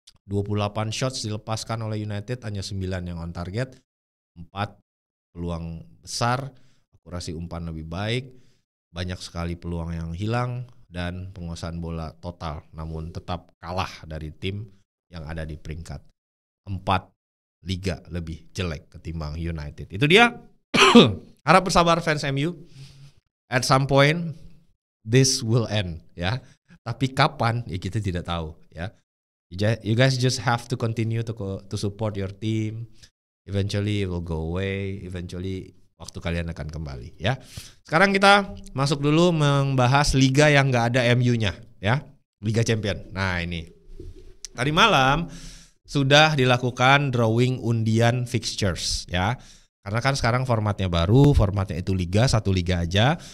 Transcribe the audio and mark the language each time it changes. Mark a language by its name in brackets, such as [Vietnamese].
[Indonesian] 28 shots dilepaskan oleh United, hanya 9 yang on target, 4 peluang besar, akurasi umpan lebih baik, banyak sekali peluang yang hilang, dan penguasaan bola total, namun tetap kalah dari tim yang ada di peringkat 4 liga lebih jelek ketimbang United. Itu dia. Harap bersabar fans MU. [English] At some point this will end ya. [Indonesian] Tapi kapan ya kita tidak tahu ya. [English] You guys just have to continue to support your team. Eventually it will go away. [Indonesian] Eventually waktu kalian akan kembali ya. Sekarang kita masuk dulu membahas liga yang nggak ada MU-nya ya. Liga Champion. Nah ini tadi malam sudah dilakukan drawing undian fixtures ya. Karena kan sekarang formatnya baru, formatnya itu liga, 1 liga aja.